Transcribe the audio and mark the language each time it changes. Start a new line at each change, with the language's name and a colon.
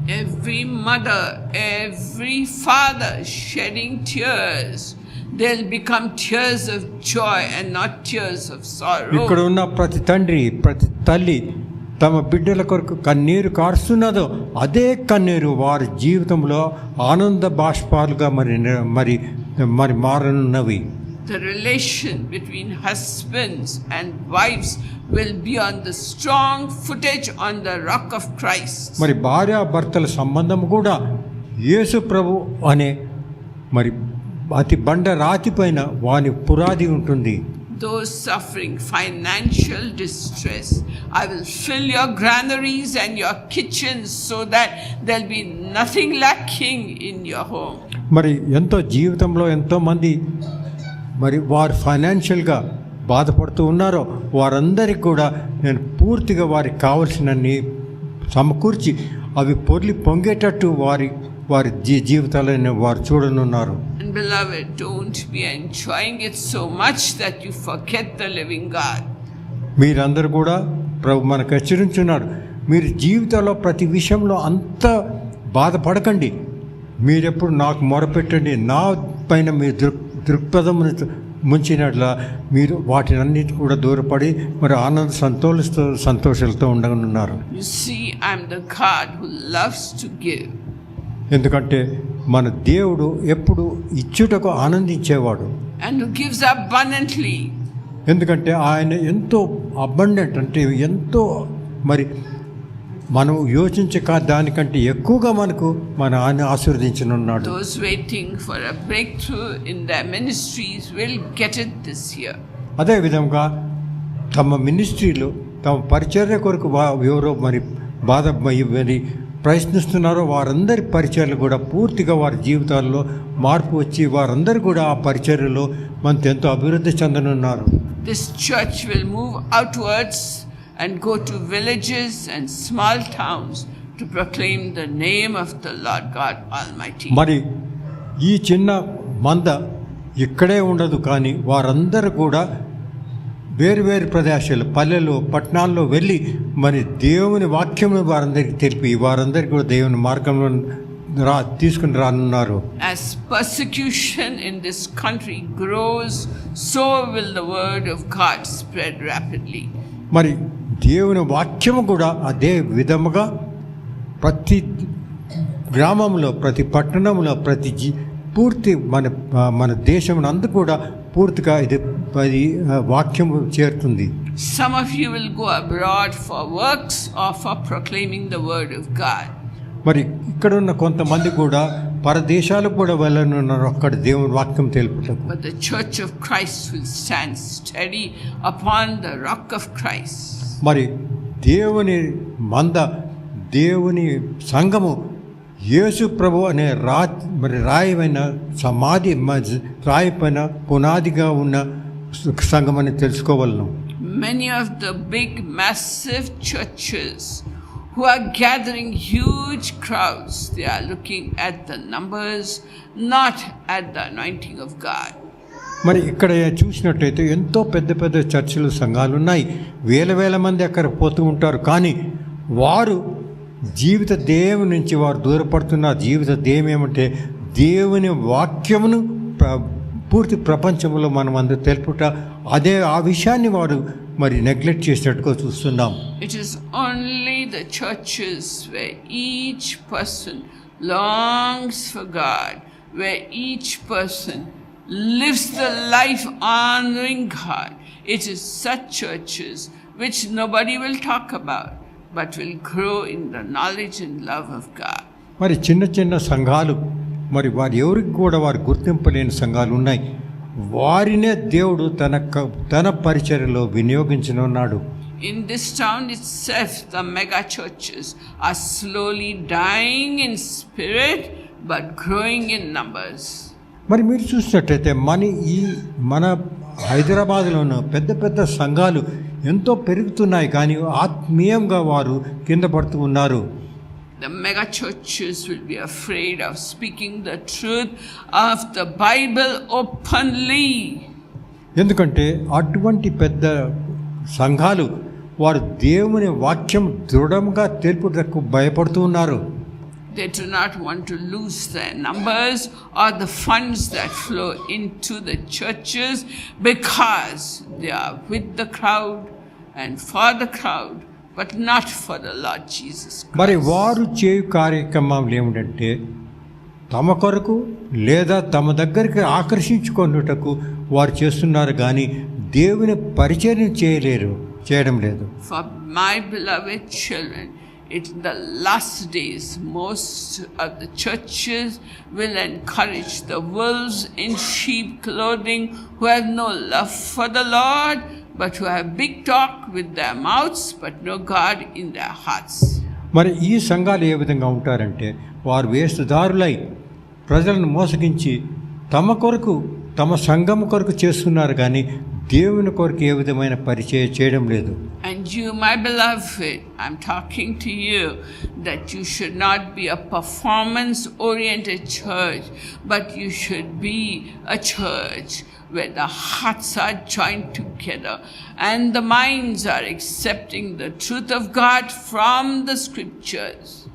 English: Every mother, every father shedding tears, they'll become tears of joy and not tears of sorrow.
Telugu: ఇక్కడ ఉన్న ప్రతి తండ్రి ప్రతి తల్లి తమ బిడ్డల కొరకు కన్నీరు కారుస్తున్నదో అదే కన్నీరు వారి జీవితంలో ఆనంద బాష్పాలుగా మరి మారనున్నవి.
English: The relation between husbands and wives will be on the strong footage on the rock of Christ.
Telugu: మరి భార్యాభర్తల సంబంధం కూడా యేసు ప్రభు అనే మరి అతి బండ రాతి పైన వాని పునాది ఉంటుంది.
English: Those suffering financial distress, I will fill your granaries and your kitchens so that there'll be nothing lacking in your home.
Telugu: మరి ఎంతో జీవితంలో ఎంతోమంది మరి వారు ఫైనాన్షియల్గా బాధపడుతూ ఉన్నారో వారందరికీ కూడా నేను పూర్తిగా వారికి కావలసినన్ని సమకూర్చి అవి పొంగేటట్టు వారి జీవితాలను వారు చూడనున్నారు.
English: And beloved, don't be enjoying it so much that you forget the living God.
Telugu: మీరందరూ కూడా ప్రభు మనకు హెచ్చరించున్నాడు, మీరు జీవితంలో ప్రతి విషయంలో అంత బాధపడకండి, మీరెప్పుడు నాకు మొరపెట్టండి, నా పైన మీ దృక్పథం ముంచినట్ల మీరు వాటిని అన్నిటి కూడా దూరపడి మరి ఆనంద సంతోషాలతో ఉండనున్నారు.
English: You see, I'm the God who loves to give.
Telugu: ఎందుకంటే మన దేవుడు ఎప్పుడు ఇచ్చుటకు ఆనందించేవాడు.
English: And who gives abundantly.
Telugu: ఎందుకంటే ఆయన ఎంతో అబండెంట్ అంటే ఎంతో మరి మనం యోచించక దానికంటే ఎక్కువగా మనకు ఆయన ఆశీర్వదించనున్నాడు.
English: Those waiting for a breakthrough in their ministries will get it this year.
Telugu: అదే విధంగా తమ మినిస్ట్రీలో తమ పరిచర్య కొరకు ఎవరో మరి మరి ప్రయత్నిస్తున్నారో వారందరి పరిచర్యలు కూడా పూర్తిగా వారి జీవితాల్లో మార్పు వచ్చి వారందరూ కూడా ఆ పరిచర్యలో మనతో ఎంతో అభివృద్ధి చెందనున్నారు.
English: This church will move outwards and go to villages and small towns to proclaim the name of the Lord God Almighty.
Telugu: మరి ఈ చిన్న మంద ఇక్కడే ఉండదు, కానీ వారందరూ కూడా వేరు ప్రదేశాలు పల్లెలు పట్టణాల్లో వెళ్ళి మరి దేవుని వాక్యమును వారందరికీ తెలిపి వారందరికీ కూడా దేవుని మార్గంలో తీసుకుని రానున్నారు.
English: As persecution in this country grows, so will the word of God spread rapidly.
Telugu: మరి దేవుని వాక్యము కూడా అదే విధముగా ప్రతి గ్రామంలో ప్రతి పట్టణంలో ప్రతి పూర్తి మన దేశం అందు కూడా పూర్తిగా ఇది వాక్యము చేరుతుంది.
English: Some of you will go abroad for works or for proclaiming the word of God.
Telugu: మరి ఇక్కడ ఉన్న కొంతమంది కూడా పరదేశాలకు కూడా వెళ్ళనున్నారు అక్కడ దేవుని వాక్యం తెలుపుటకు.
English: But the church of Christ will stand steady upon the rock of Christ.
Telugu: మరి దేవుని మంద దేవుని సంఘము యేసు ప్రభు అనే రాయమైన సమాధి రాయి పైన పునాదిగా ఉన్న సంఘం అని తెలుసుకోవాలను.
English: Many of the big massive churches who are gathering huge crowds, they are looking at the numbers, not at the anointing of God.
Telugu: మరి ఇక్కడ చూసినట్టయితే ఎంతో పెద్ద చర్చిలు సంఘాలు ఉన్నాయి, వేల మంది అక్కడ పోతూ ఉంటారు, కానీ వారు జీవిత దేవుని నుంచి వారు దూరపడుతున్న జీవిత దేయం ఏమంటే దేవుని వాక్యమును పూర్తి ప్రపంచంలో మనం అందరూ తెలుపుట, అదే ఆ విషయాన్ని వారు మరి నెగ్లెక్ట్ చేసినట్టుగా చూస్తున్నాం.
English: It is only the churches where each person longs for God, where each person lives the life honoring God. It is such churches which nobody will talk about, but will grow in the knowledge and love of God.
Telugu: మరి చిన్న చిన్న సంఘాలు, మరి వారు ఎవరికి కూడా వారు గుర్తింపలేని సంఘాలు ఉన్నాయి. వారినే దేవుడు తన పరిచర్యలో వినియోగించనున్నాడు.
English: In this town itself, the mega churches are slowly dying in spirit but growing in numbers.
Telugu: మరి మీరు చూసినట్టయితే మన హైదరాబాద్లోనూ పెద్ద పెద్ద సంఘాలు ఎంతో పెరుగుతున్నాయి, కానీ ఆత్మీయంగా వారు కింద పడుతూ ఉన్నారు.
English: The mega churches will be afraid of speaking the truth of the Bible openly.
Telugu: ఎందుకంటే అటువంటి పెద్ద సంఘాలు వారు దేవుని వాక్యం దృఢంగా తెలుపుటకు భయపడుతూ ఉన్నారు.
English: They do not want to lose their numbers or the funds that flow into the churches, because they are with the crowd and for the crowd, but not for the Lord Jesus Christ.
Telugu: మరి వారు చేయు కార్యక్రమాలు ఏమిటంటే తమ కొరకు లేదా తమ దగ్గరికి ఆకర్షించుకొనుటకు వారు చేస్తున్నారు, కానీ దేవుని పరిచర్య చేయడం లేదు.
English: For my beloved children, in the last days, most of the churches will encourage the wolves in sheep clothing who have no love for the Lord, but who have big talk with their mouths, but no God in their hearts.
Telugu: మరి ఈ సంఘాలు ఏ విధంగా ఉంటారంటే వారు వేషధారులై ప్రజలను మోసగించి తమ కొరకు తమ సంఘం కొరకు చేస్తున్నారు, కానీ దేవుని కొరకు ఏ విధమైన పరిచయం చేయడం లేదు.
English: And you, my beloved, I'm talking to you that you should not be a performance-oriented church, but you should be a church where the hearts are joined together and the minds are accepting the truth of God from the scriptures.